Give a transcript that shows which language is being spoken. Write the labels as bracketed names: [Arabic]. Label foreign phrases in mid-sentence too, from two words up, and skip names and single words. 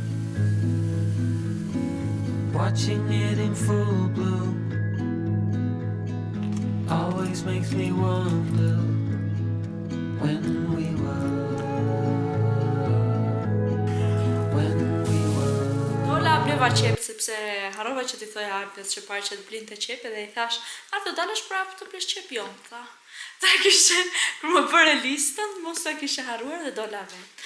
[English] watching it in full bloom always makes me wonder when we were. [Albanian] Ola bleva qep sepse harrova që t'i thoja Arpes që parë që të blinte qep edhe i thash, Arpe dalësh prapë të blesh qep jon, tha. Ta kishe, kur më bëre listën, mos ta kishe harruar dhe dola vetë.